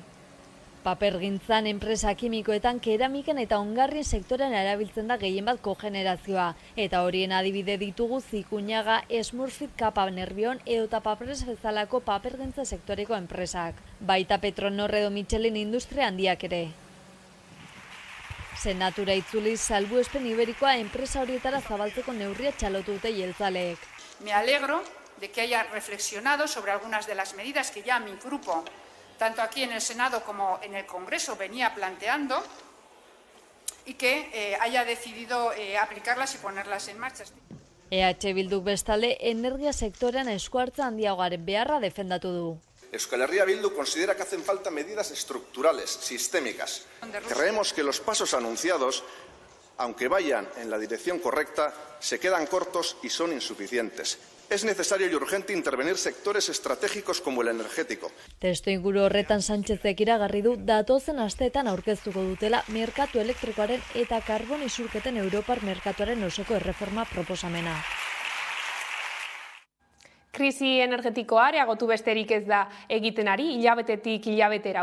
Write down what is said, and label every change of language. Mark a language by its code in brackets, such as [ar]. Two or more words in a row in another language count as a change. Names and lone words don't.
[eu] Papergintzan, enpresa kimikoetan, keramiken eta ongarrien sektorean erabiltzen da gehienbat kogenerazioa, eta horien adibide ditugu Zikuñaga, Smurfit, Kapa Nerbion edota Papres bezalako papergintza sektoreko enpresak, baita Petronor edo Michelin industria handiak ere. Senatura itzuliz salbuespen iberikoa enpresa horietara zabaltzeko neurria txalotu dute jeltzaleek. [es] Me alegro de que haya reflexionado sobre algunas de las medidas que ya mi grupo, tanto aquí en el Senado como en el Congreso, venía planteando y que haya decidido aplicarlas y ponerlas en marcha. [eu] EH Bilduk bestalde energia sektorean eskuartza handiagaren beharra defendatu du. [es] Euskal Herria Bildu considera que hacen falta medidas estructurales, sistémicas. Creemos que los pasos anunciados, aunque vayan en la dirección correcta, se quedan cortos y son insuficientes. Es necesario y urgente intervenir sectores estratégicos como el energético. [eu] Testuinguru horretan Sánchezek iragarri du datozen asteetan aurkeztuko dutela merkatu elektrikoaren eta karbon isurketen Europar merkatuaren osoko erreforma proposamena. Krisi energetikoa areagotu besterik ez da egiten ari, hilabetetik hilabetera.